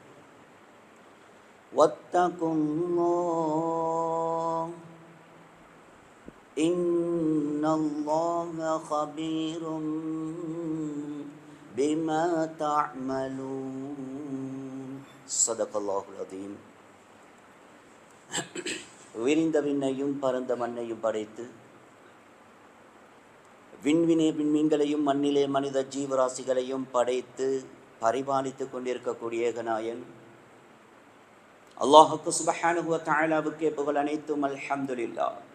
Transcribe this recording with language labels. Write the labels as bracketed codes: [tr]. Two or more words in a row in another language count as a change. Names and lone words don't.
[ar] واتقوا الله إن الله خبير بما تعملون صدق الله العظيم. [ta] விரிந்த விண்ணையும் பரந்த மண்ணையும் படைத்து விண்வினே விண்மீன்களையும் மண்ணிலே மனித ஜீவராசிகளையும் படைத்து பரிபாலித்துக் கொண்டிருக்கக்கூடிய ஏகநாயன் அல்லாஹுக்கு [ar] سبحانه و تعالى [ta] புகழ் அனைத்தும் அல்ஹம்துலில்லாஹ்.